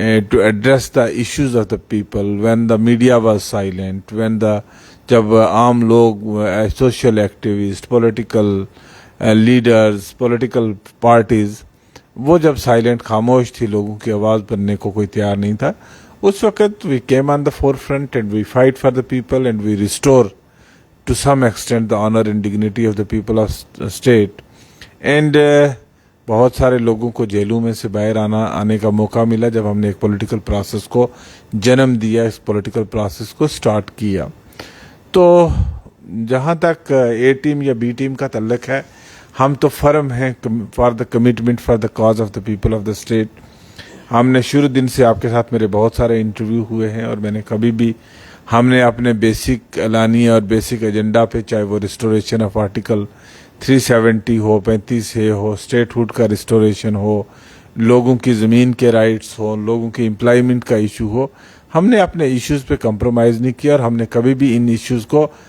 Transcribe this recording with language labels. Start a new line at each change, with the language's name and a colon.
English: to address the issues of the people, when the media was silent, when
Urdu: جب عام لوگ,
English: social activists, political leaders, political parties,
Urdu: وہ جب silent خاموش تھی, لوگوں کی آواز بننے کو کوئی تیار نہیں تھا, اس وقت
English: we came on the forefront and we fight for the people and we restore to some extent the honor and dignity of the people of state. And
Urdu: بہت سارے لوگوں کو جیلوں میں سے باہر آنے کا موقع ملا جب ہم نے ایک پولیٹیکل پروسیس کو جنم دیا, اس پولیٹیکل پروسیس کو سٹارٹ کیا. تو جہاں تک اے ٹیم یا بی ٹیم کا تعلق ہے, ہم تو فرم ہیں
English: For the commitment for the cause of the people of the state.
Urdu: ہم نے شروع دن سے, آپ کے ساتھ میرے بہت سارے انٹرویو ہوئے ہیں, اور میں نے کبھی بھی, ہم نے اپنے بیسک اعلانیہ اور بیسک ایجنڈا پہ, چاہے وہ restoration of article 370 ہو, 35A ہو, state hood کا ریسٹوریشن ہو, لوگوں کی زمین کے رائٹس ہو, لوگوں کی امپلائمنٹ کا ایشو ہو, ہم نے اپنے ایشوز پہ کمپرومائز نہیں کیا, اور ہم نے کبھی بھی ان ایشوز کو